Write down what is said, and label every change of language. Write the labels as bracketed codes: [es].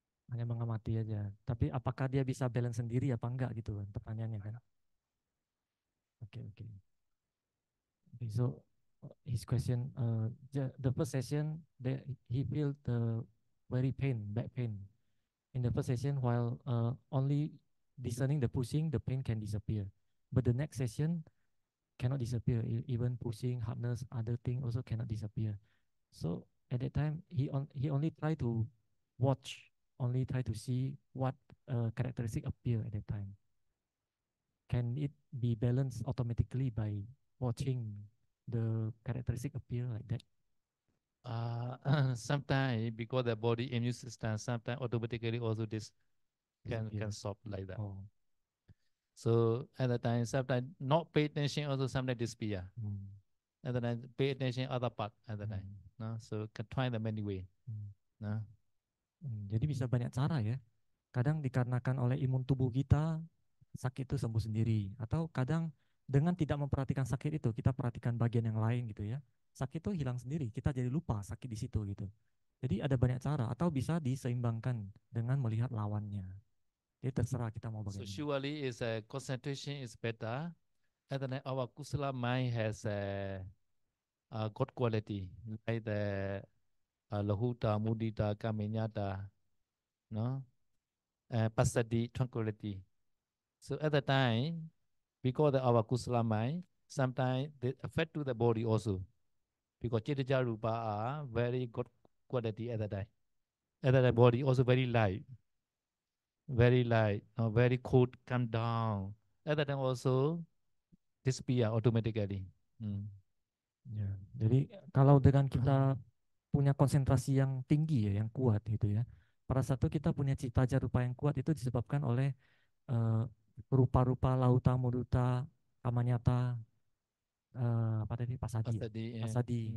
[id] Hanya mengamati aja. Tapi apakah dia bisa balance sendiri apa enggak gitu kan pertanyaannya kan. Oke, oke. [en] Okay, so his question, the first session, he felt the very back pain. In the first session, while only discerning the pushing, the pain can disappear. But the next session cannot disappear. Even pushing, hardness, other thing also cannot disappear. So at that time he only try to watch, only try to see what characteristic appear at that time. Can it be balanced automatically by watching the characteristic appear like that? Sometimes because the body immune system sometimes automatically also this can Disappear. stop like that. Oh. So at the time sometimes not pay attention also sometimes disappear. At the time pay attention other part at the time. No? So can try the many way. No? [id] Jadi bisa banyak cara ya. Kadang dikarenakan oleh imun tubuh kita, sakit itu sembuh sendiri. Atau kadang dengan tidak memperhatikan sakit itu, kita perhatikan bagian yang lain gitu ya. Sakit itu hilang sendiri, kita jadi lupa sakit di situ gitu. Jadi ada banyak cara, atau bisa diseimbangkan dengan melihat lawannya. Jadi terserah kita mau [en] So [id] bagaimana. [en] surely is concentration is better. At the time our kusala mind has a good quality like the lahuta, mudita, kaminyata, no, pasadi, tranquility. So at the time, because our kusala mind, sometimes they affect to the body also. Because Chitija Rupa are very good quality at the time. At the body also very light, no, very cold, come down. At the time also disappear automatically. [id] Ya, jadi kalau dengan kita punya konsentrasi yang tinggi ya, yang kuat gitu ya. Pada saat itu kita punya cita rupa yang kuat itu disebabkan oleh rupa-rupa lauta muduta kamanyata apa tadi pasadi. Pasadi.